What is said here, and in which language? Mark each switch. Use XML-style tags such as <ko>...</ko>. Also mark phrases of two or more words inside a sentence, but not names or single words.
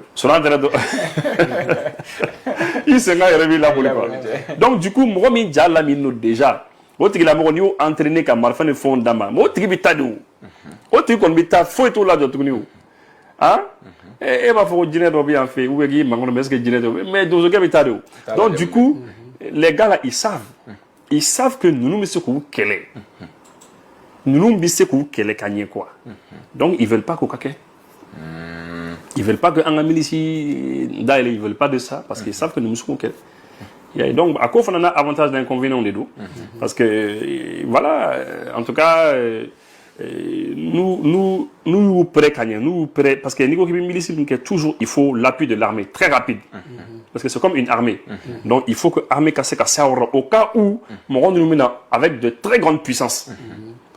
<bm>sɔrɔ tɛrɛ dɔ i senkan yɛrɛ b'i labolo</bm> <fr>quoi donc du coup</fr> <bm>mɔgɔ min ja lamini no déjà o tigilamɔgɔ n'i y'o entraîner ka marifa ni fɛnw d'a ma mais o tigi bɛ taa de o tigi kɔni bɛ taa foyi t'o lajɔ tuguni o e b'a fɔ ko jinɛ dɔ bɛ yan fɛ</bm> <fr>ou bien</fr> <bm>k'i mankɔnɔ</bm> <fr>mais est-ce que</fr> <bm>jinɛ dɔ mais donzokɛ bɛ taa de o</bm> <fr>donc du coup les gars là ils savent que</fr> <bm>ninnu bɛ se k'u kɛlɛ ninnu bɛ se k'u kɛlɛ ka ɲɛ</bm> <fr>quoi donc ils veulent pas</fr> <bm>k'o ka kɛ</bm> <fr>ils veulent pas que</fr> <bm>an ka milisi dayɛlɛ</bm> <fr>ils veulent pas de ça parce qu'ils savent que ninnu bɛ se k'u kɛlɛ donc à quoi on a avantage d'inconvénient des deux parce que voilà en tout cas nous prêts nous prêts parce que niveau milice toujours il faut l'appui de l'armée très rapide parce que c'est comme une armée donc il faut que l'armée casse au cas où mon nous met avec de très grandes puissances parce</fr>